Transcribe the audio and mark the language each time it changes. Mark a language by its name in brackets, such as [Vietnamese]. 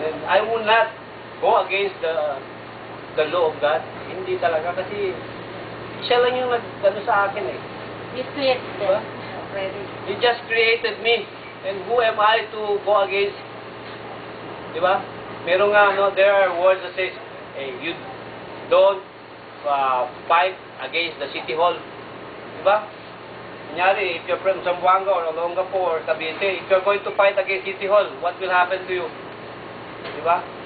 [English] And I will not go against the law of God. [Filipino] Hindi talaga, kasi siya lang yung sa akin eh. [English] You created Diba? already. He just created me. And who am I to go against? Diba? [Filipino] Meron nga, [English] there are words that says, hey, you don't fight against the city hall. Diba? Kunyari, if you're from Zamboanga or Olongapo or Cavite, if you're going to fight against city hall, what will happen to you? Diba?